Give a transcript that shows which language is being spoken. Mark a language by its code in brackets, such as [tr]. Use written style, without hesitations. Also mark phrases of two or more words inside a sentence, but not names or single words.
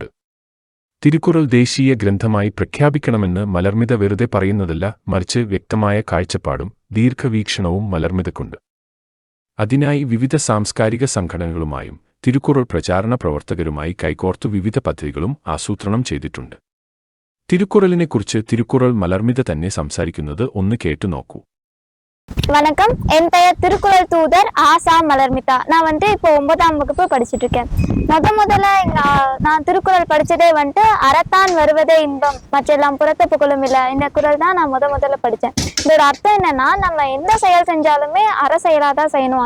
[ml] തിരുക്കുറൾ ദേശീയ ഗ്രന്ഥമായി പ്രഖ്യാപിക്കണമെന്ന് മലർമിത വെറുതെ പറയുന്നതല്ല, മറിച്ച് വ്യക്തമായ കാഴ്ചപ്പാടും ദീർഘവീക്ഷണവും മലർമിതക്കുണ്ട്. അതിനായി വിവിധ സാംസ്കാരിക സംഘടനകളുമായും തിരുക്കുറൾ പ്രചാരണ പ്രവർത്തകരുമായി കൈകോർത്തു വിവിധ പദ്ധതികളും ആസൂത്രണം ചെയ്തിട്ടുണ്ട്. തിരുക്കുറലിനെക്കുറിച്ച് തിരുക്കുറൾ മലർമിത തന്നെ സംസാരിക്കുന്നത് ഒന്ന് കേട്ടുനോക്കൂ. [ta] வணக்கம், என் பெயர் திருக்குறள் தூதர் ஆசா மலர்மிதா. நான் இப்போ 9ஆம் வகுப்பு படிச்சுட்டு இருக்கேன். முதல்ல நான் திருக்குறள் படிச்சதே அறத்தான் வருவதே இன்பம் மற்றெல்லாம் புறத்த புகழும் இல்ல. இந்த குறள் தான் நான் முதல்ல படித்தேன். இதோட அர்த்தம் என்னன்னா, நம்ம எந்த செயல் செஞ்சாலுமே அற செயலாதான் செய்யணும்.